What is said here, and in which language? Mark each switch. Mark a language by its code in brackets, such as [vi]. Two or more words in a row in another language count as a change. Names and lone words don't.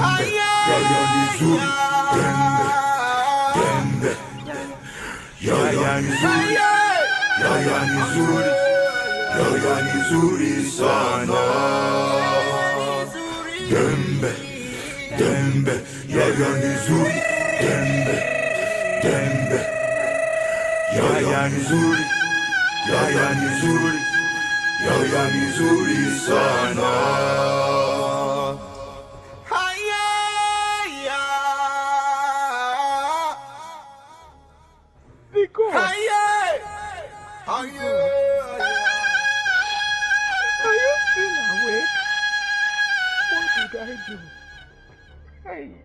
[sw] sana. Dembe, dembe, yaya nizuri. Dembe, dembe, yaya nizuri. Yaya nizuri, yaya nizuri sana. [en] Because are you still awake? What did I do? Hey.